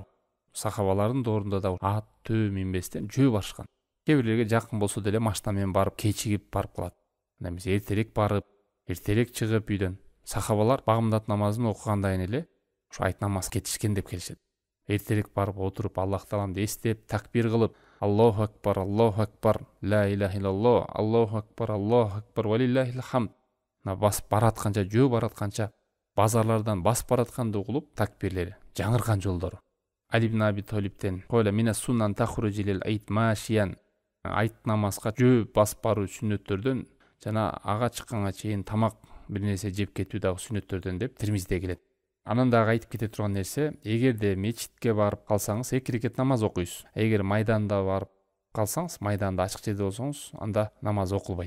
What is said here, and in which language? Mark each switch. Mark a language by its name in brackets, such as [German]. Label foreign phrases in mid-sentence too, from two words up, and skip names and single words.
[Kyrgyz] Сахабалардын доорунда да ат, төө минбестен жөө барышкан. Кээ бирлерге жакын болсо деле машина менен барып, кечигип барып калат. Эмес эртерээк барып, эртерээк чыгып үйдөн. Сахабалар багымдат намазын окугандан эле ушу айт намаз кетишкен деп келишет. Эртерээк барып отуруп, Аллах Тааланы эстеп, такбир кылып, [Arabic] الله أكبر، لا إله إلا الله، الله أكبر، ولله الحمد. [Kyrgyz] Басып баратканча, жөө баратканча, базарлардан басып баратканды угулуп, такбирлери, жаңырган жолдору. [Arabic] Али ибн Аби Талибтен قال من السنة تخرج إلى العيد ماشيا. [Kyrgyz] Айт намазга жөө басып баруу сүннөттөрдөн, жана ага чыкканга чейин тамак бир нерсе жеп кетүү дагы сүннөттөрдөн деп Тирмизиде келет. Анан дагы айтып кете турган нерсе, эгерде мечитке барып калсаңыз 2 рекет намаз окуйсуз. Эгер майданда барып калсаңыз, майданда ачык жерде болсоңуз, анда намаз окулбайт.